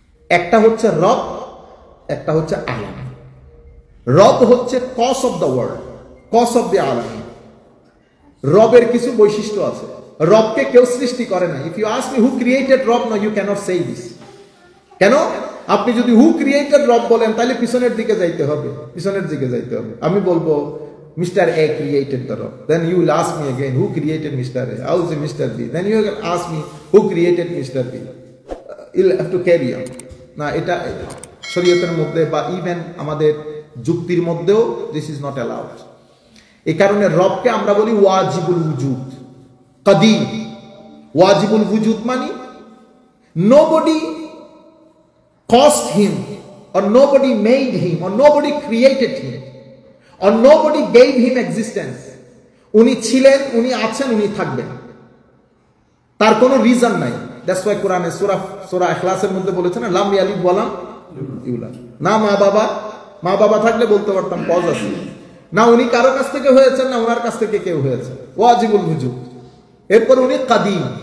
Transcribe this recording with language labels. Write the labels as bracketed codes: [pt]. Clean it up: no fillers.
[bn] একটা হচ্ছে রব, একটা হচ্ছে আলামিন। রব হচ্ছে [en] Cause of the world, cause of the আলামিন। [bn] রবের কিছু বৈশিষ্ট্য আছে, রবকে কেউ সৃষ্টি করে না। [en] If you ask me who created রব, no you cannot say this. [bn] কেন? আপনি যদি [en] who created [bn] রব বলেন তাহলে পিছনের দিকে যাইতে হবে, পিছনের দিকে যাইতে হবে। আমি বলবো [en] Mr. A created the rob. Then you will ask me again, who created Mr. A? How is Mr. B? Then you will ask me, who created Mr. B? You'll have to carry on. [bn] না, এটা শরীয়তের মধ্যে বা even আমাদের যুক্তির মধ্যেও [en] This is not allowed. [bn] এই কারণে রবকে আমরা বলি ওয়াজিবুল উজুদ, কাদিম। [en] ওয়াজিবুল উজুদ মানে nobody caused him or nobody made him or nobody created him or nobody gave him existence. [bn] উনি ছিলেন, উনি আছেন, উনি থাকবেন, তার কোনো রিজন নাই। [en] that's why [bn] কোরআনে সূরা ইখলাসের মধ্যে বলেছে না, [ar] লাম ইয়ালিদ ওয়া লাম ইউলাদ। [bn] না মা বাবা থাকলে বলতে পারতাম পজ আছে, না উনি কারো কাছ থেকে হয়েছেন, না ওনার কাছ থেকে কেউ হয়েছে। ওয়াজিবুল উজুদ। এরপর উনি কাদিম।